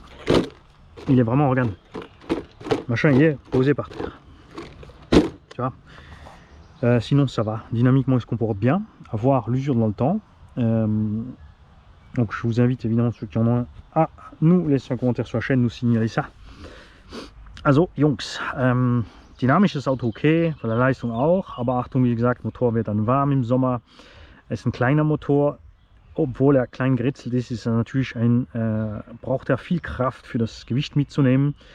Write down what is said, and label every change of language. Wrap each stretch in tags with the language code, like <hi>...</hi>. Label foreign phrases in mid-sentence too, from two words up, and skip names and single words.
<fr>Il est vraiment, regarde, machin il est posé par terre. Tu vois. Sinon ça va. Dynamiquement il se comporte bien. À voir l'usure dans le temps. Donc je vous invite évidemment ceux qui en ont un à nous laisser un commentaire sur la chaîne, nous signaler ça.</fr> <de>Also Jungs, dynamisch ist das Auto okay, von der Leistung auch, aber Achtung, wie gesagt, Motor wird dann warm im Sommer. Es ist ein kleiner Motor, obwohl er klein geritzelt ist, ist er natürlich braucht er viel Kraft für das Gewicht mitzunehmen.</de>